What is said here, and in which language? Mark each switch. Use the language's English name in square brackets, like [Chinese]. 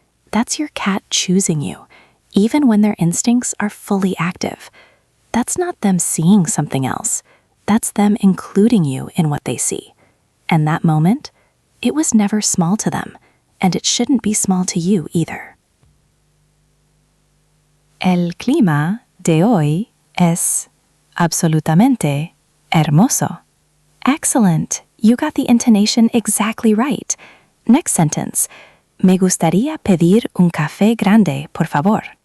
[English] That's your cat choosing you, even when their instincts are fully active. That's not them seeing something else. That's them including you in what they see. And that moment, it was never small to them. and it shouldn't be small to you either. [Spanish] El clima de hoy es absolutamente hermoso. [English] Excellent. You got the intonation exactly right. Next sentence. [Spanish] Me gustaría pedir un café grande, por favor.